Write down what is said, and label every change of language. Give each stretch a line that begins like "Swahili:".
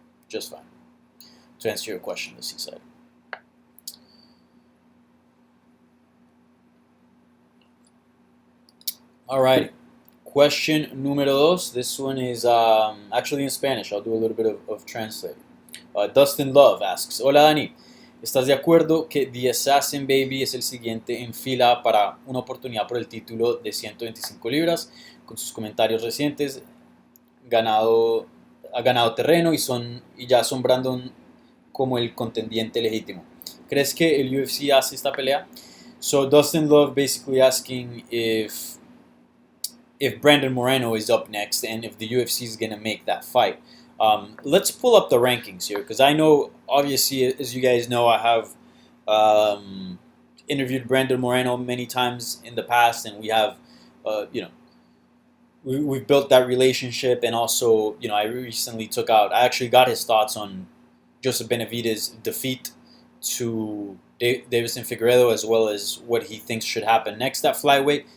English: To answer your question, the seaside. Alrighty. Question
Spanish: número dos.
English: This one is actually in Spanish. I'll do a little bit of translating. Dustin Love asks,
Spanish: Hola Dani, ¿estás de acuerdo que The Assassin Baby es el siguiente en fila para una oportunidad por el título de 125 libras? Con sus comentarios recientes, ha ganado terreno y ya son Brandon como el contendiente legítimo. ¿Crees que el UFC hace esta pelea?
English: So Dustin Love basically asking if Brandon Moreno is up next and if the UFC is going to make that fight. Let's pull up the rankings here because I know, obviously, as you guys know, I have interviewed Brandon Moreno many times in the past, and we have, we've built that relationship, and also, I recently I actually got his thoughts on Joseph Benavidez' defeat to Deiveson Figueiredo, as well as what he thinks should happen next at flyweight.